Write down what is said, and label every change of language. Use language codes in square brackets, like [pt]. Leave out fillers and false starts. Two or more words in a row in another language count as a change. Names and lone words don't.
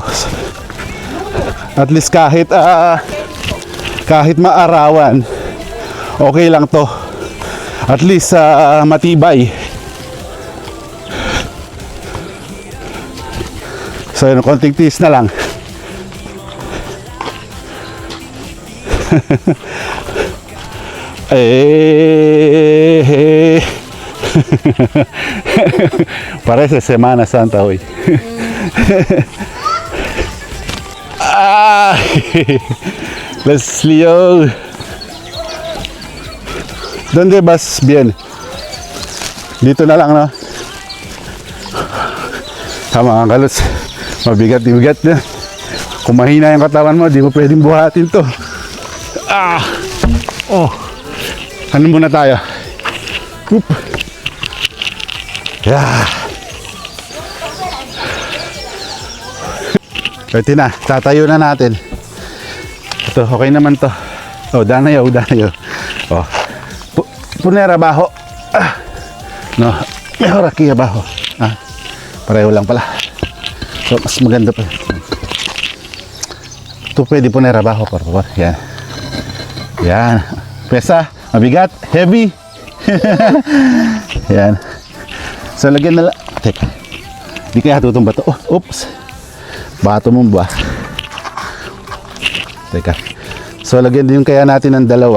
[en] At least [tl] kahit maarawan, okay lang to. [en] At least [tl] matibay. So yun, konting tiis na lang. [es] Parece Semana Santa hoy. Leslie, ¿dónde vas bien? [tl] Dito na lang, no? Tama ang kalos. Mabigat na. Kung mahina yung katawan mo, di mo pwedeng buhatin to. Oh. Ano muna tayo? Oop. Yeah. Pwede na, tatayo na natin. Ito, okay naman to. Oh, danayo. [es] Oh. Poner abajo. No, mejor aquí abajo. [tl] Pareho lang pala. So, mas maganda pa. Ito pwede [es] poner abajo, por favor. [tl] Yan. Pesa, mabigat, heavy. Yan. So, lagyan na lang. Teka. Di kaya tutumba to. Oh, oops. Baka tumumba. Teka. So, lagyan din kaya natin ng dalawa.